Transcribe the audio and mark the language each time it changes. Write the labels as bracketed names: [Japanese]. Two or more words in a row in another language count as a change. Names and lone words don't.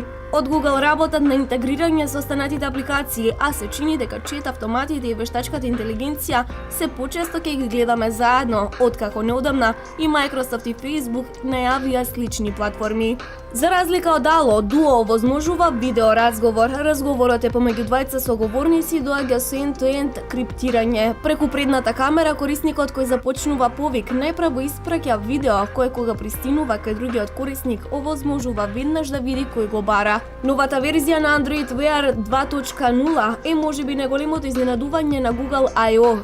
[Macedonian] Од Google работат на интегрирање со останатите апликации, а се чини дека чет автоматите и вештачката интелигенција се почесто ќе ги гледаме заедно, откако неодамна и Microsoft и Facebook најавија слични платформи. За разлика од Allo, Duo овозможува видеоразговор. Разговорот е помеѓу двајца соговорници и доаѓа со end-to-end криптирање. Преку предната камера корисникот кој започнува повик најпрво испраќа видео кое кога пристигнува кај другиот корисник овозможува веднаш да види кој го бара. Новата верзија на Android Wear 2.0 е можеби најголемото изненадување на Google I.O.